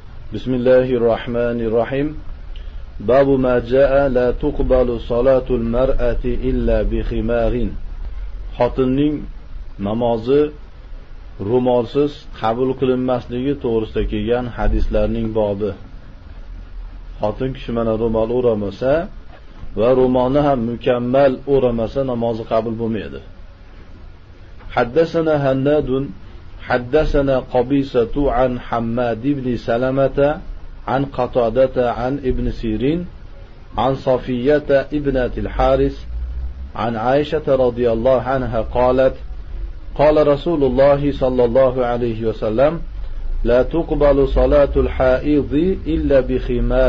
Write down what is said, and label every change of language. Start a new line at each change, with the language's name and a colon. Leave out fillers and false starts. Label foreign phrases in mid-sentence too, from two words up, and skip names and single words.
Arabic: بسم الله الرحمن الرحيم باب ما جاء لا تقبل صلاة المرأة إلا بخمار
Uzbek: xotinning namozi ro'molsiz qabul qilinmasligi to'g'risida kelgan hadislarning bobi. Xotin kishi mana ro'mol o'ramasa va ro'molni ham mukammal o'ramasa namozi qabul bo'lmaydi.
Arabic: حدثنا هناد حدثنا قبيصة عن حماد بن سلمة عن قتادة عن ابن سيرين عن صفية ابنة الحارث عن عائشة رضي الله عنها قالت قال رسول الله صلى الله عليه وسلم لا تقبل صلاة الحائض إلا بخمار.